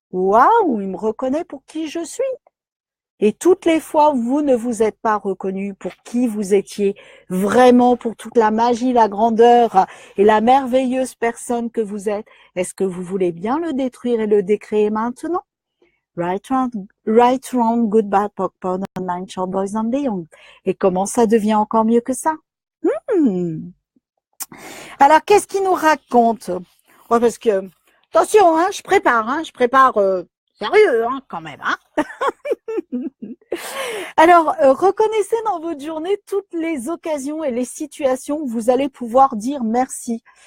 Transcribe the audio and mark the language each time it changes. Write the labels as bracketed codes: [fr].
[fr] Waouh, il me reconnaît pour qui je suis. Et toutes les fois où vous ne vous êtes pas reconnu pour qui vous étiez, vraiment pour toute la magie, la grandeur et la merveilleuse personne que vous êtes, est-ce que vous voulez bien le détruire et le décréer maintenant? [en] Right, wrong, good, bad, POC, POD, on, nine, short, boys and beyonds. [fr] Et comment ça devient encore mieux que ça? Alors, qu'est-ce qu'il nous raconte? Ouais, parce que, attention, hein, je prépare sérieux, hein, quand même, hein. Alors, reconnaissez dans votre journée toutes les occasions et les situations où vous allez pouvoir dire merci.